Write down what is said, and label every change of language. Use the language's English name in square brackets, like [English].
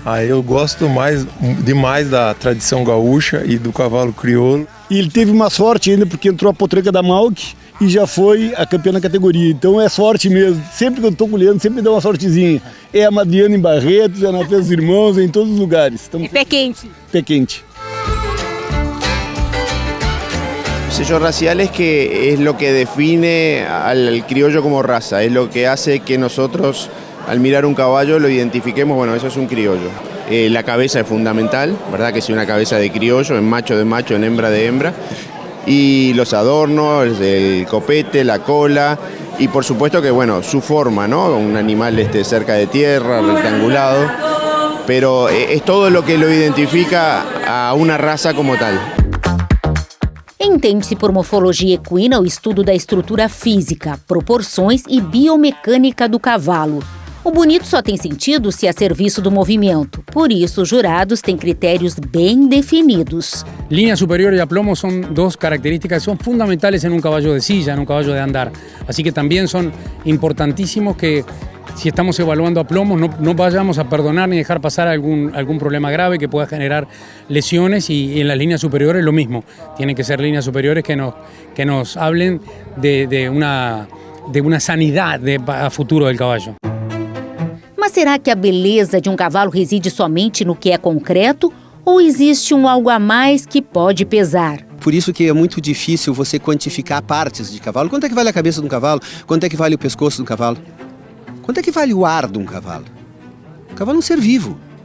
[Portuguese] Eu gosto demais da tradição gaúcha e do cavalo crioulo. E ele teve uma sorte ainda porque entrou a potranca da Malk e já foi a campeã na categoria. Então é sorte mesmo. Sempre que eu estou com o Leandro, sempre me dá uma sortezinha. É a Madriana em Barretos, é na Festa dos Irmãos, é em todos os lugares. Então, é pé quente. Pé quente. [Spanish] El sello racial es que es lo que define al criollo como raza, es lo que hace que nosotros al mirar un caballo lo identifiquemos, bueno, eso es un criollo. La cabeza es fundamental, ¿verdad? Que sea una cabeza de criollo, en macho de macho, en hembra de hembra. Y los adornos, el copete, la cola, Y por supuesto que, bueno, su forma, ¿no? Un animal cerca de tierra, rectangulado, pero es todo lo que lo identifica a una raza como tal. [Portuguese] Entende-se por morfologia equina o estudo da estrutura física, proporções e biomecânica do cavalo. O bonito só tem sentido se a serviço do movimento. Por isso, os jurados têm critérios bem definidos. [Spanish] Línea superior y aplomo son dos características que son fundamentales en un caballo de silla, en un caballo de andar. Así que también son importantísimos que si estamos evaluando aplomos no vayamos a perdonar ni dejar pasar algún problema grave que pueda generar lesiones y en las líneas superiores lo mismo. Tienen que ser líneas superiores que nos hablen de una sanidad a futuro del caballo. [Portuguese] Mas será que a beleza de um cavalo reside somente no que é concreto ou existe algo a mais que pode pesar? Por isso que é muito difícil você quantificar partes de cavalo. Quanto é que vale a cabeça de um cavalo? Quanto é que vale o pescoço de um cavalo? Quanto é que vale o ar de um cavalo? O cavalo é um ser vivo.